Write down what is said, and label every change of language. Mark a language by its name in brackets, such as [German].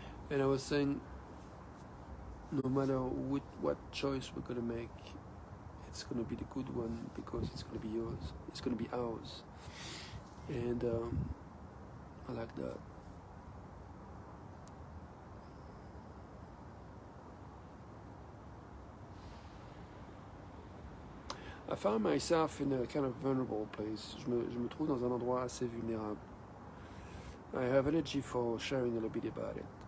[English] And I was saying, no matter what choice we're going to make, it's going to be the good one because it's going to be yours. It's going to be ours. And I like that. I found myself in a kind of vulnerable place. [French] Je me trouve dans un endroit assez vulnérable. [English] I have energy for sharing a little bit about it.